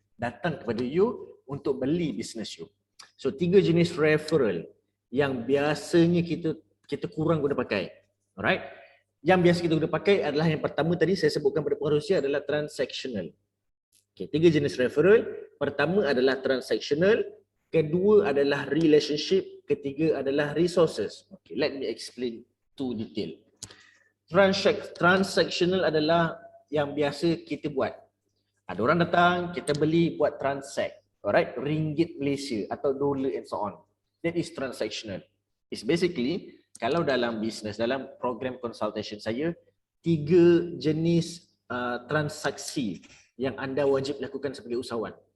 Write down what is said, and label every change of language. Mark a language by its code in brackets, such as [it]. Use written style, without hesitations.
[ms] Datang kepada you untuk beli bisnes you. So 3 jenis referral yang biasanya kita kurang guna pakai. Alright? Yang biasa kita guna pakai adalah yang pertama tadi saya sebutkan pada Puan Ruziah adalah transactional. Okay, 3 jenis referral. Pertama adalah transactional, kedua adalah relationship, ketiga adalah resources. [en] Okay, let me explain to detail. [ms] Transactional adalah yang biasa kita buat. Ada orang datang, kita beli buat transact. Alright, ringgit Malaysia atau dolar and so on. [en] That is transactional. It's basically [ms] kalau dalam business, dalam program consultation saya, 3 jenis transaksi yang anda wajib lakukan sebagai usahawan.